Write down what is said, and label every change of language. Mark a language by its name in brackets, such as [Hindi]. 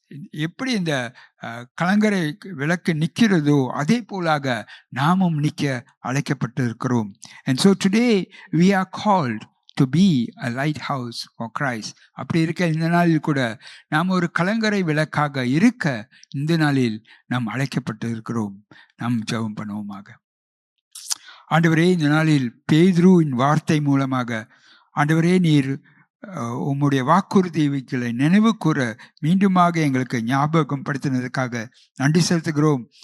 [Tamil] எப்படி இந்த கலங்கரை விளக்கு நிற்கிறதோ அதே போலாக நாமும் நிற்க அழைக்கப்பட்டிருக்கிறோம். [English] And so today we are called to be a lighthouse for Christ. [Tamil] அப்படி இருக்க இந்த நாளில் கூட நாம் ஒரு கலங்கரை விளக்காக இருக்க இந்த நாளில் நாம் அழைக்கப்பட்டு இருக்கிறோம். நாம் ஜெபம் பண்ணுவோமாக. ஆண்டவரே, இந்த நாளில் பேதுருவின் வார்த்தை மூலமாக ஆண்டவரே நீர் உம்முடைய வாக்குறுதிகளை நினைவு கூற மீண்டுமாக எங்களுக்கு ஞாபகம் படுத்தினதுக்காக நன்றி செலுத்துகிறோம்.